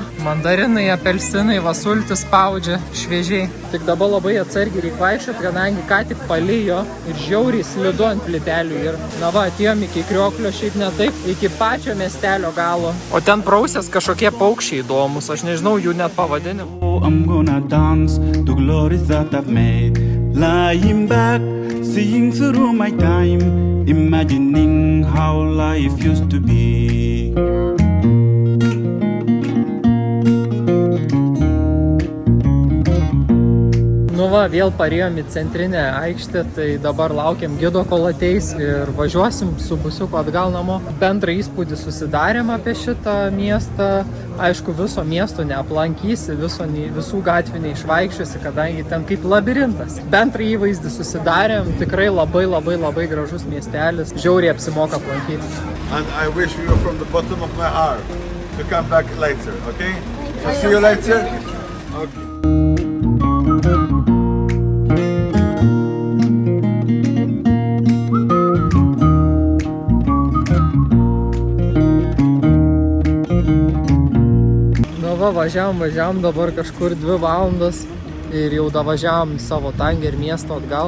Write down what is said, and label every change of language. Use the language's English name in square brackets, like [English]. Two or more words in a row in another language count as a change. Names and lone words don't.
[Lithuanian] Mandarinai, apelsinai, va sultis spaudžia šviežiai. Tik dabar labai atsargiai reik vaikščiot, kadangi ką tik palijo ir žiauriai slidu ant plytelių. Ir na va, atėjom iki Krioklio, šiaip ne taip, iki pačio miestelio galo. O ten prausės kažkokie paukščiai įdomus, aš nežinau jų net pavadinimų. [English] Oh, I'm gonna dance to glories that I've made. Lying back, seeing through my time, imagining how life used to be. [Lithuanian] Nu va, vėl parėjom į centrinę aikštę, tai dabar laukiam gido, kol ateis ir važiuosim su busiuku atgal namo. Bendrą įspūdį susidarėm apie šitą miestą. Aišku, viso miesto neaplankysi, visų gatvių neišvaikščiosi, kadangi ten kaip labirintas. Bendrą įvaizdį susidarėm, tikrai labai gražus miestelis, žiauriai apsimoka aplankyti. [English] And I wish you from the bottom of my heart to come back later, okay? So see you later. Okay. [Lithuanian] Važiavom dabar kažkur 2 valandas ir jau davažiavom savo Tanger miesto atgal.